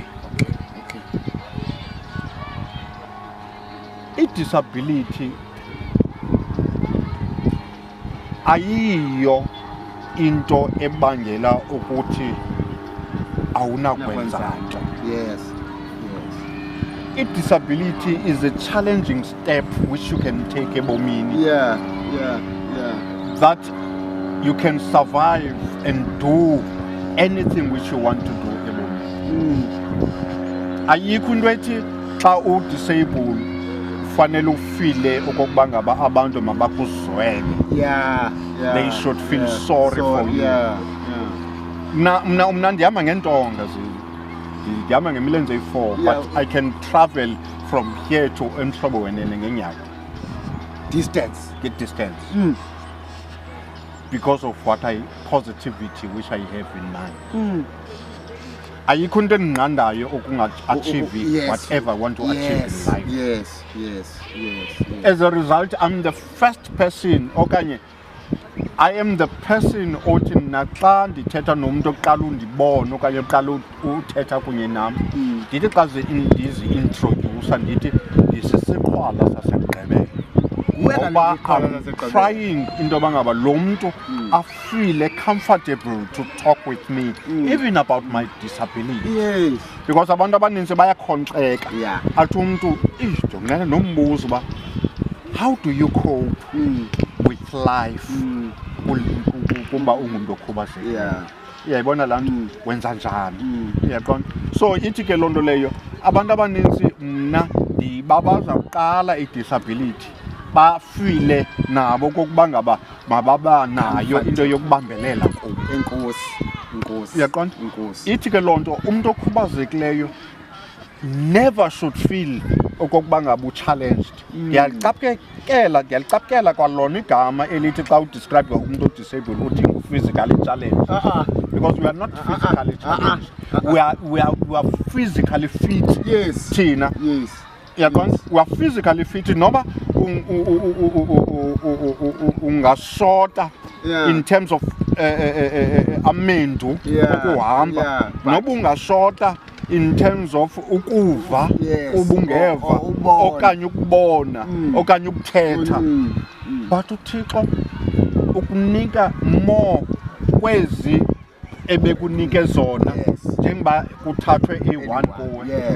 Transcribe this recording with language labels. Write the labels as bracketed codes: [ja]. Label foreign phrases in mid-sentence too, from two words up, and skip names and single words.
[xh] Okay. I-disability ayiyo into ebangela ukuthi awunakwenza nto. [en] Yes. I-disability is a challenging step which you can take ebomini. Yeah. That you can survive and do anything which you want to do ebomini. [xh] Ayikho into ethi xa u-disabled fanele ufile okokuba ngaba abantu mabakuzwele. Yeah. [en] They should feel sorry for you. [xh] Mna ndihamba ngentonga ndihamba ngemilenze eyi-4, [en] but I can travel from here to Emhlobo Wenene ngeenyawo. Distance. Get distance. Because of what positivity which I have in mind. [xh] Ayikho into endinqandayo ukunga-achieve [en] whatever I want to achieve in life. [xh] Yes. [en] As a result, I'm the first person, [xh] okanye [en] I am the person [xh] othi naxa ndithetha nomntu oqala undibona okanye oqala uthetha kunye nam, ndithi xa ndizi-introducer ndithi ndisisiqhwala saseGqebele. [en] Ngoba I'm trying [xh] into yoba ngaba lo mntu afeel [en] comfortable to talk with me, even about my disability. Yes. [xh] Because abantu abaninzi bayakhonkxeka. Yeah. Athi umntu jongana nombuzo uba [en] how do you cope with life [xh] kuba ungumntu okhubazekile? Uyayibona laa nto wenza njani? Uyaqonda? So ithi ke loo nto leyo abantu abaninzi mna ndibabaza kuqala i-disability bafile nabo kokuba ngaba mababa nayo into yokubambelela kubo. Enkosi. Uyaqonda? Ithi ke loo nto umntu okhubazekileyo [en] never should feel [xh] okokuba ngaba u-challenged. Ndiyalicapukela kwalona igama elithi xa udescribe umuntu o-disabled uthi ngu- [en] physically challenged. Because we are not physically challenged. We are physically fit. Yes. Thina. Yes. [xh] Uyaqonda? [en] We are physically fit [xh] noba ungashota [en] in terms of [xh] amendu ukuhamba, noba ungashota [en] in terms of [xh] ukuva ubungeva okanye ukubona okanye ukuthetha. But uThixo ukunika more kwezi ebekunike zona njengoba kuthathwe i-1 kuwe.